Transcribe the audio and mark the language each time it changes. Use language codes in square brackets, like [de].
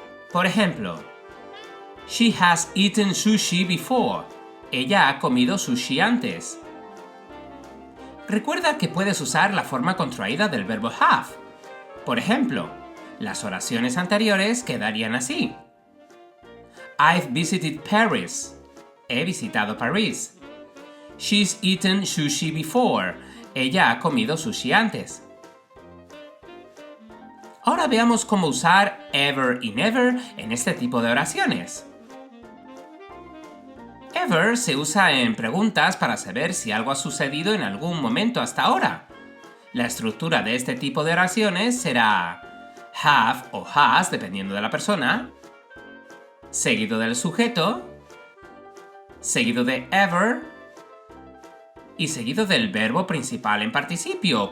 [es] Por ejemplo, [en] she has eaten sushi before. [es] Ella ha comido sushi antes. Recuerda que puedes usar la forma contraída del verbo have. Por ejemplo, las oraciones anteriores quedarían así. [en] I've visited Paris. [es] He visitado París. [en] She's eaten sushi before. [es] Ella ha comido sushi antes. Ahora veamos cómo usar ever y never en este tipo de oraciones. Ever se usa en preguntas para saber si algo ha sucedido en algún momento hasta ahora. La estructura de este tipo de oraciones será have o has, dependiendo de la persona, seguido del sujeto, seguido de ever y seguido del verbo principal en participio.